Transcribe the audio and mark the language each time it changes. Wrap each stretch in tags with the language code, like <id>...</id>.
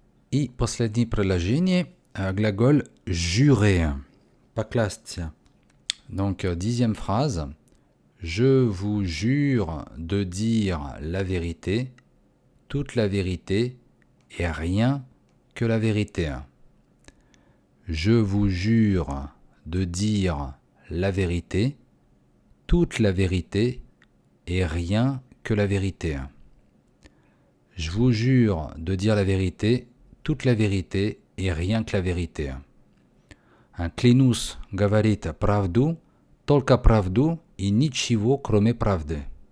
<ru>И последнее предложение, глагол jurer, поклясться.</ru> <fr>Donc, 10e phrase, je vous jure de dire la vérité, toute la vérité et rien que la vérité. Je vous jure de dire la vérité, toute la vérité et rien que la vérité. Je vous jure de dire la vérité, toute la vérité et rien que la vérité.</fr> <ru>Клянусь говорить правду, только правду и ничего кроме правды.</ru>